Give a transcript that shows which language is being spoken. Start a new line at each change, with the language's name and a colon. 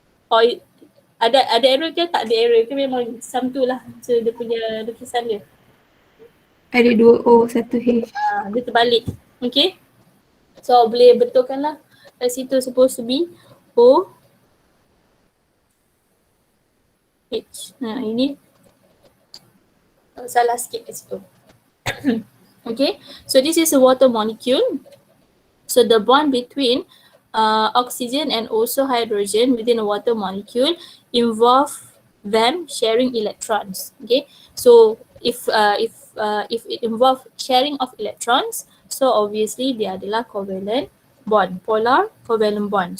English: Or
Malay: ada error ke tak ada error ke, memang sum tu lah so dia punya lukisan dia. Ada 2 O, 1 H. Dia terbalik. Okay. So boleh betulkan lah. Kat situ
English: supposed to be
Malay: O H. Ini salah sikit kat situ. Okay.
English: So this is a water molecule. So the bond between oxygen and also hydrogen within a water molecule involve them sharing electrons. Okay. So if it involve sharing of electrons, so obviously they
Malay: adalah
English: covalent bond, polar covalent bond.